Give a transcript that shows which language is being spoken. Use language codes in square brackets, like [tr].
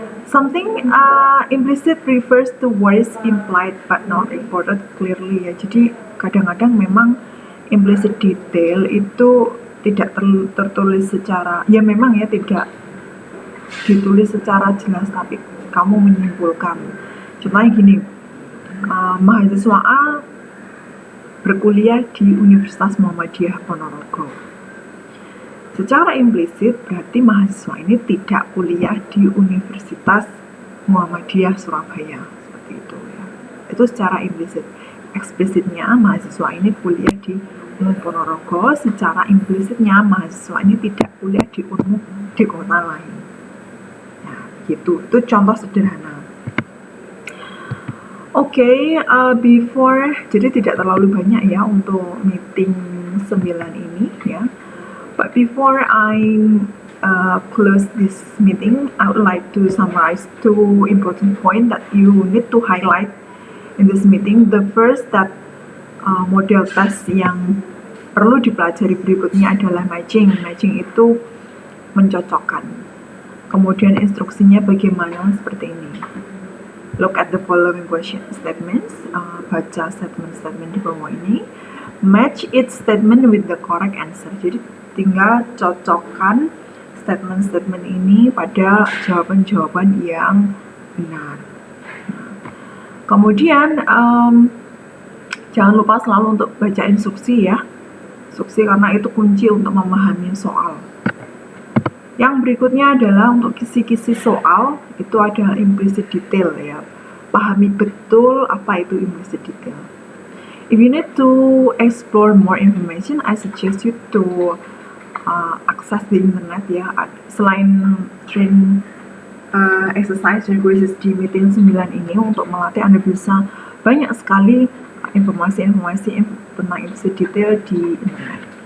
[en] Something implicit refers to what is implied but not reported clearly. [id] Ya. Jadi kadang-kadang memang implicit detail itu tidak tertulis secara, ya memang ya tidak ditulis secara jelas, tapi kamu menyimpulkan. Contohnya gini, mahasiswa A berkuliah di Universitas Muhammadiyah Ponorogo. Secara implisit berarti mahasiswa ini tidak kuliah di Universitas Muhammadiyah Surabaya, seperti itu ya. Itu secara implisit. Eksplisitnya mahasiswa ini kuliah di UNMU Ponorogo, secara implisitnya mahasiswa ini tidak kuliah di UNMU di kota lain. Nah, gitu. Itu contoh sederhana. Oke, [en] before, [id] jadi tidak terlalu banyak ya untuk meeting 9 ini ya. [en] But before I close this meeting, I would like to summarize 2 important points that you need to highlight in this meeting. The first, that model test [id] yang perlu dipelajari berikutnya adalah matching. Matching itu mencocokkan. Kemudian instruksinya bagaimana, seperti ini. [en] Look at the following question statements. [id] Baca statement-statement di bawah ini. [en] Match each statement with the correct answer. [id] Jadi tinggal cocokkan statement-statement ini pada jawaban-jawaban yang benar. Kemudian jangan lupa selalu untuk baca instruksi ya. Instruksi karena itu kunci untuk memahami soal. Yang berikutnya adalah untuk kisi-kisi soal, itu ada implicit detail ya. Pahami betul apa itu implicit detail. [en] If you need to explore more information, I suggest you to access the internet ya. [id] Selain train exercise dan quizzes di meeting 9 ini, untuk melatih Anda bisa banyak sekali informasi-informasi tentang implicit detail di internet.